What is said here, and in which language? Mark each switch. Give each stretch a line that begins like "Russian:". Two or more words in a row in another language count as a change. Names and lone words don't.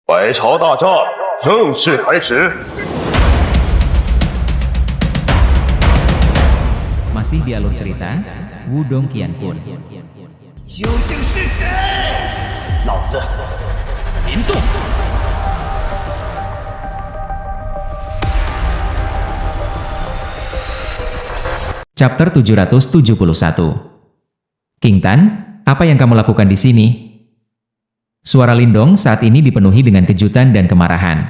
Chinese: 百朝大战正式开始。
Indonesian: Masih di alur cerita Wudong Qianpun.
Chinese: 究竟是谁？老子林动。
English: Chapter 771.
Indonesian: King Tan, apa yang kamu lakukan di sini? Suara Lindong saat ini dipenuhi dengan kejutan dan kemarahan.